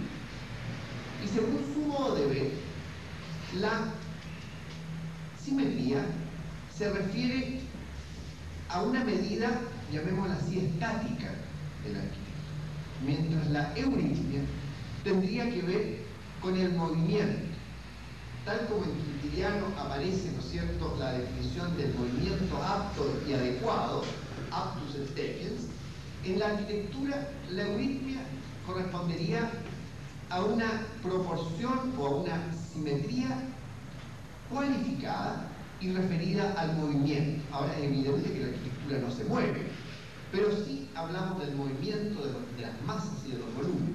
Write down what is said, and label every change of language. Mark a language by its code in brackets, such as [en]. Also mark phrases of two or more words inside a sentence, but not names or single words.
[es] Y según su modo de ver, la simetría se refiere a una medida, llamémosla así, estática del arquitecto, mientras la euritmia tendría que ver con el movimiento. Tal como en Quintiliano aparece, ¿no es cierto?, la definición del movimiento apto y adecuado, [la] aptus et tecens, [es] en la arquitectura la euritmia correspondería a una proporción o a una simetría cualificada y referida al movimiento. Ahora es evidente que la arquitectura no se mueve, pero sí hablamos del movimiento de las masas y de los volúmenes.